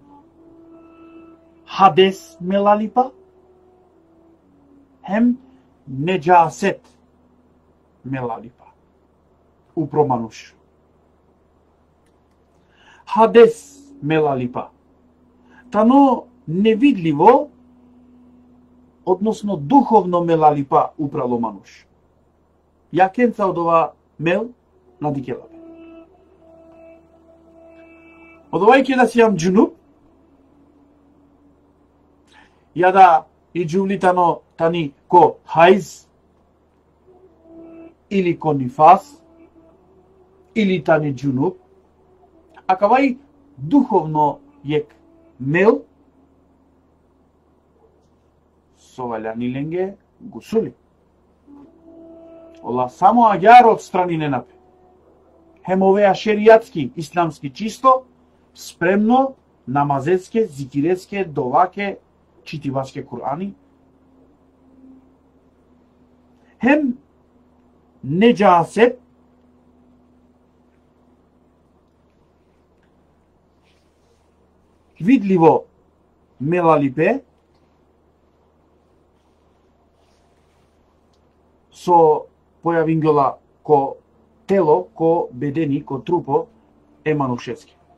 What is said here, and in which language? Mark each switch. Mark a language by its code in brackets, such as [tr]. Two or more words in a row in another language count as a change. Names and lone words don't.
[rom] Хадес мелалипа. Хем неджасет мелалипа. Упромануш. Хадес мелалипа. Тано невидливо, односно духовно мелалипа упрало мануш. Јакенца од ова мел на дикелапе. Одовајќи да си јам джунуб, јада и джувлитано тани ко хајз, или ко нифас, или тани джунуб, а кавај духовно јек мел, со ваљани ленге гусули. Ола само аѓар од страни не напе. Хем овеа шеријатски, исламски чисто, спремно, намазецке, зикирецке, доваке, читивачке Кур'ани. Хем неджасет, видливо мелалипе, со појавингела ко тело, ко бедени, ко трупо, е манушевски.